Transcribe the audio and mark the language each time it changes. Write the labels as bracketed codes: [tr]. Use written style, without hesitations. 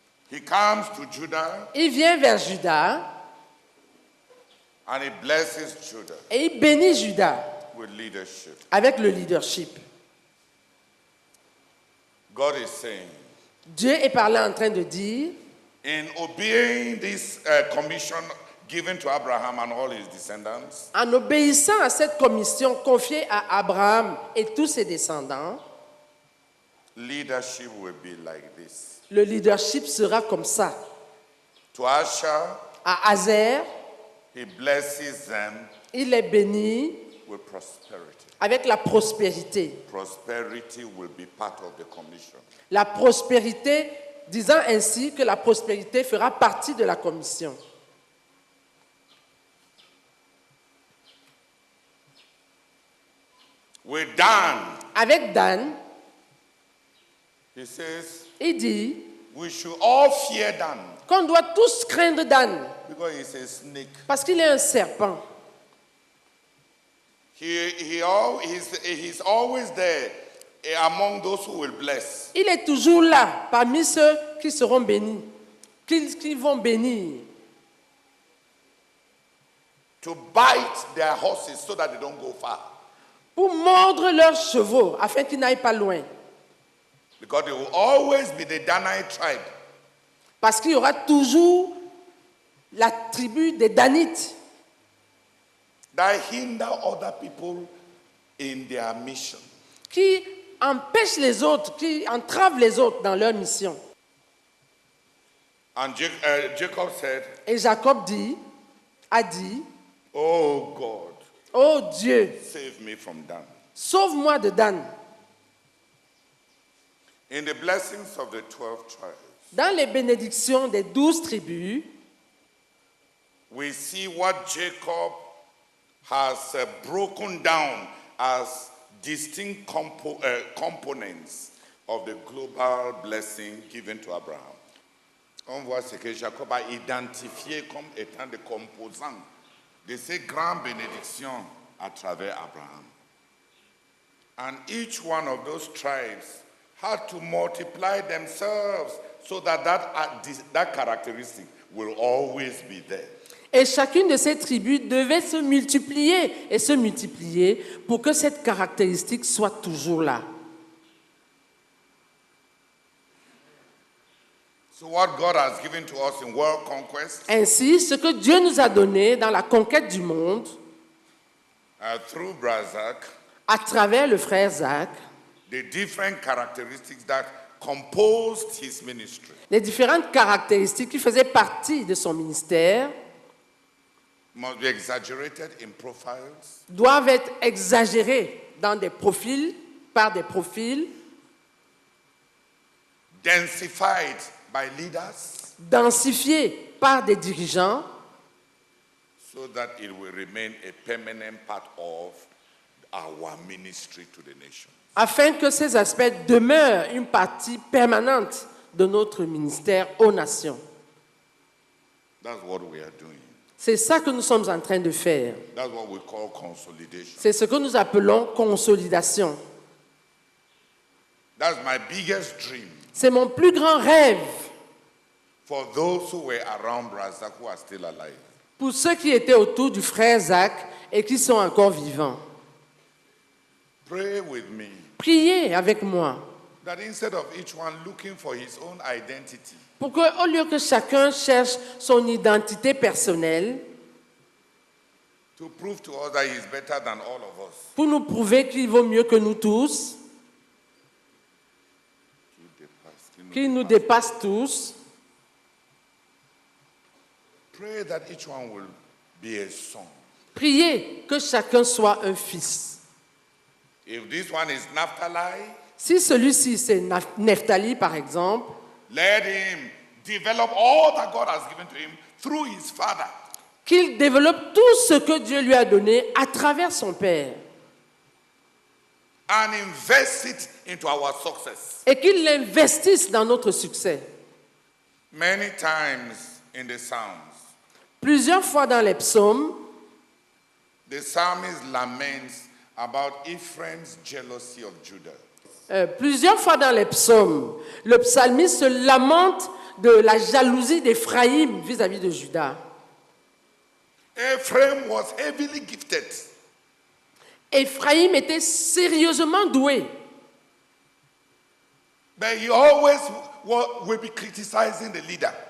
[en] He comes to Judah [fr] Il vient vers Juda [en] and he blesses Judah [fr] et il bénit Juda [en] with leadership. [fr] avec le leadership. [en] God is saying, [fr] Dieu est par là en train de dire, [en] in obeying this commission given to Abraham and all his descendants, [fr] en obéissant à cette commission confiée à Abraham et tous ses descendants, [en] leadership will be like this. [fr] le leadership sera comme ça. [en] To Asher, [fr] À Azer, [en] he blesses them [fr] il les bénit [en] with prosperity. [fr] avec la prospérité. [en] Prosperity will be part of the commission. [fr] La prospérité, disant ainsi que la prospérité fera partie de la commission. [en] With Dan, [fr] Avec Dan, [en] he says, [fr] il dit [en] we should all fear Dan [fr] qu'on doit tous craindre Dan [en] because he's a snake. [fr] parce qu'il est un serpent. [en] He's always there among those who will bless. [fr] Il est toujours là parmi ceux qui seront bénis, qui vont bénir, [en] To bite their horses so that they don't go far. [fr] pour mordre leurs chevaux afin qu'ils n'aillent pas loin. [en] Because there will always be the Danite tribe [fr] Parce qu'il y aura toujours la tribu des Danites [en] that hinder other people in their mission. [fr] qui empêchent les autres, qui entravent les autres dans leur mission. [en] And Jacob said, [fr] Et Jacob a dit, [en] oh God, [fr] oh Dieu, [en] save me from Dan. [fr] sauve-moi de Dan. [en] In the blessings of the 12 tribes, [fr] Dans les bénédictions des 12 tribus, [en] we see what Jacob has broken down as distinct components of the global blessing given to Abraham. [fr] On voit ce que Jacob a identifié comme étant des composants de ces grandes bénédictions à travers Abraham. [en] And each one of those tribes had to multiply themselves so that characteristic will always be there. [fr] Et chacune de ces tribus devait se multiplier et se multiplier pour que cette caractéristique soit toujours là. [en] So what God has given to us in world conquest, [fr] Ainsi, ce que Dieu nous a donné dans la conquête du monde, [en] through Brazak, [fr] à travers le frère Zach, [en] the different characteristics that composed his ministry, [fr] les différentes caractéristiques qui faisaient partie de son ministère [en] must be exaggerated in profiles, [fr] doivent être exagérées dans des profils, par des profils, [en] densified by leaders, [fr] densifiées par des dirigeants, [en] so that it will remain a permanent part of our ministry to the nation. [fr] afin que ces aspects demeurent une partie permanente de notre ministère aux nations. [en] That's what we are doing. [fr] C'est ça que nous sommes en train de faire. [en] That's what we call consolidation. [fr] C'est ce que nous appelons consolidation. [en] That's my biggest dream [fr] C'est mon plus grand rêve [en] for those who were around Brazak who are still alive. [fr] pour ceux qui étaient autour du frère Zach et qui sont encore vivants. [en] Pray with me [fr] Priez avec moi [en] that instead of each one looking for his own identity, [fr] pour que, au lieu que chacun cherche son identité personnelle, [en] to prove to us that he is better than all of us, [fr] pour nous prouver qu'il vaut mieux que nous tous, qu'il nous dépasse tous, [en] pray that each one will be a son. [fr] priez que chacun soit un fils. [en] If this one is Naphtali, [fr] Si celui-ci c'est Nephtali par exemple, [en] let him develop all that God has given to him through his father. [fr] qu'il développe tout ce que Dieu lui a donné à travers son Père [en] And invest it into our success. [fr] et qu'il l'investisse dans notre succès. [en] Many times in the Psalms, [fr] Plusieurs fois dans les psaumes, [en] the psalmist laments about Ephraim's jealousy of Judah. [fr] Plusieurs fois dans les psaumes, le psalmiste se lamente de la jalousie d'Éphraïm vis-à-vis de Juda. [en] Ephraim was heavily gifted, [fr] Éphraïm était sérieusement doué, [en] but he always will be criticizing the leader.